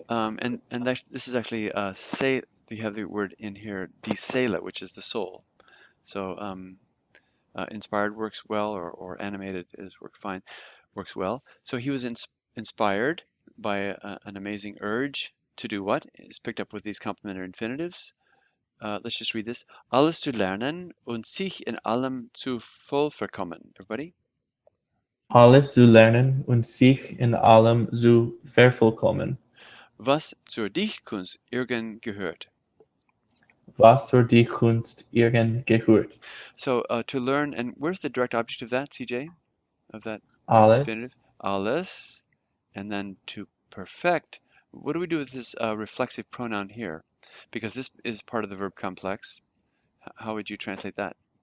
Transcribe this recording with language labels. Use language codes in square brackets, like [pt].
[en] And this is actually say you have the word in here, die Seele, which is the soul. So inspired works well, or animated is works fine, works well. So he was inspired by an amazing urge to do what? It's picked up with these complementary infinitives. Let's just read this. [de] Alles zu lernen und sich in allem zu vollverkommen. [en] Everybody? [de] Alles zu lernen und sich in allem zu vervollkommen, Was zur Dichtkunst irgend gehört. was zur die Kunst irgend gehört. [en] So to learn, and where's the direct object of that, CJ? Of that [de] Alles, [en] infinitive? Alles. And then to perfect. What do we do with this reflexive pronoun here? Because this is part of the verb complex. How would you translate that?